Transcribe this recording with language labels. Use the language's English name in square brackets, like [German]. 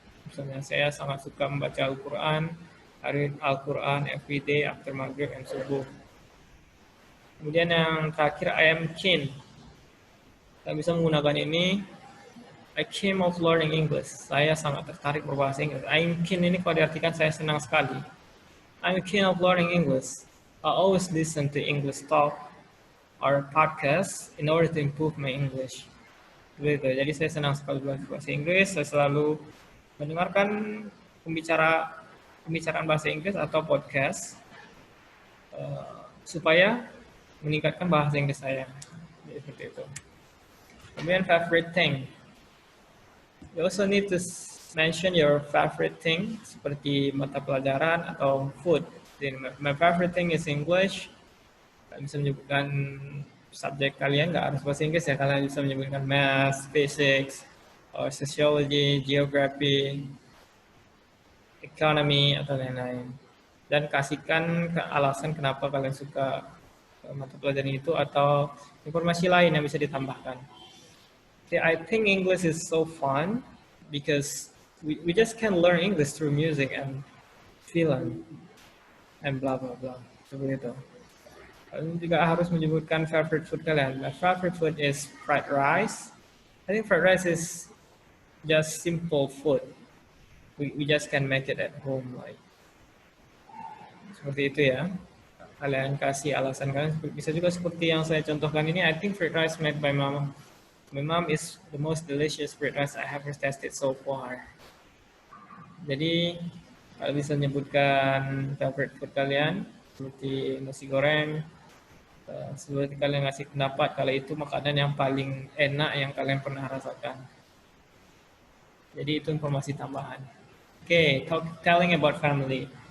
[Indonesian] Misalnya saya sangat suka membaca Al-Quran, [English] read Al-Quran every day after maghrib and subuh. [Indonesian] Kemudian yang terakhir [English] I am keen. [Indonesian] Kita bisa menggunakan ini. [English] I keen of learning English. [Indonesian] Saya sangat tertarik berbahasa Inggris. [English] I'm keen [Indonesian] ini kalau diartikan saya senang sekali. [English] I'm keen of learning English. I always listen to English talk or podcast in order to improve my English. [Indonesian] Begitu. Jadi saya senang sekali belajar bahasa Inggris. Saya selalu mendengarkan pembicaraan bahasa Inggris atau podcast supaya meningkatkan bahasa Inggris saya. Jadi seperti itu. [English] Kemudian favorite thing. You also need to mention your favorite thing [Indonesian] seperti mata pelajaran atau [English] food. [Indonesian] Jadi, [English] my favorite thing is English. [Indonesian] Kalian bisa menyebutkan subjek kalian, nggak harus bahasa Inggris ya. Kalian bisa menyebutkan [English] math, physics, or sociology, geography, economy, [Indonesian] atau lain-lain. Dan kasihkan alasan kenapa kalian suka mata pelajaran itu atau informasi lain yang bisa ditambahkan. [English] I think English is so fun because we just can learn English through music and film and blah blah blah. [Indonesian] Seperti itu. Kalian juga harus menyebutkan favorite food kalian. [English] My favorite food is fried rice. I think fried rice is just simple food. We just can make it at home like. [Indonesian] Seperti itu ya. Kalian kasih alasan kalian. Bisa juga seperti yang saya contohkan ini. [English] I think fried rice made by mama My mom is the most delicious breakfast I have tasted so far. [Indonesian] Jadi kalau bisa menyebutkan favorite food kalian seperti nasi goreng, seperti kalian ngasih pendapat kalau itu makanan yang paling enak yang kalian pernah rasakan. Jadi itu informasi tambahan. [English] Oke, telling about family.